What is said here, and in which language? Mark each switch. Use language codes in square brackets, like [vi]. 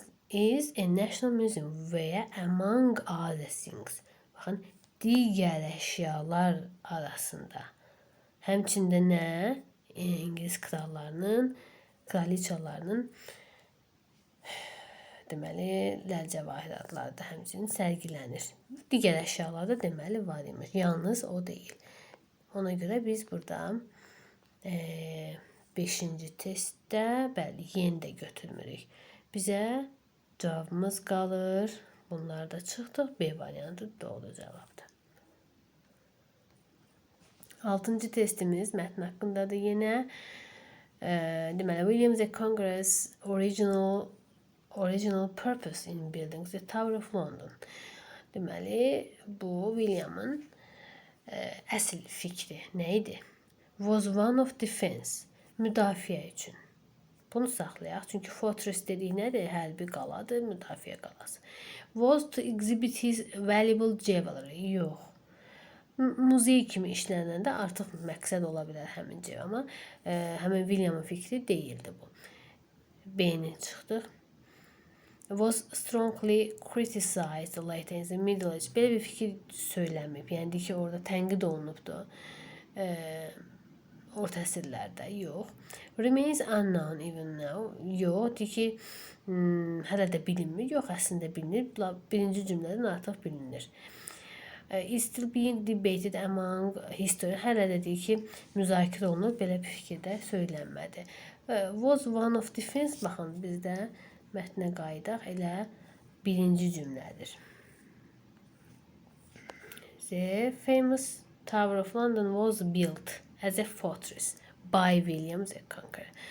[en] Is a national museum where among other things. [az] Baxın, digər əşyalar arasında. Həmçində nə? İngilis krallarının, kraliçalarının deməli ləlcəvahiratları da həmçinin sərgilənir. Digər əşyalar da deməli var imiş. Yalnız o deyil. Ona görə biz burada 5-ci testdə bəli, yeni də götürmürük. Bizə cavabımız qalır. Bunlar da çıxdıq. B variantı doğru cavabdır. 6-cı testimiz mətn haqqındadır yenə. Deməli, [en] William the Congress original purpose in building the Tower of London. [az] Deməli, bu William'ın əsl fikri nə idi? [en] Was one of defense, [az] müdafiə üçün. Bunu saxlayaq, çünki fortress dedik nədir? Hərbi qaladır, müdafiə qalası. [en] Was to exhibit his valuable jewelry. [az] Yox. Muzey kimi işlənəndə artıq məqsəd ola bilər həmin cəv, amma həmin William'ın fikri deyildi bu. B-ni çıxdıq. [en] Was strongly criticized later in the Middle Age. [az] Belə bir fikir söyləməyib. Yəni ki, orada tənqid olunubdu. Orta əsrlərdə. Yox. [en] Remains unknown even now. [az] Yox. Deyir ki, hələ də bilinmir. Yox, əslində bilinir. Birinci cümlədən artıq bilinir. [en] Is still being debated among history. [az] Hələ də deyir ki, müzakirə olunur. Belə bir fikir də söylənmədi. [en] Was one of defense. [az] Baxın, bizdə mətnə qayıdaq. Elə birinci cümlədir. [en] The famous Tower of London was built as a fortress by William the Conqueror.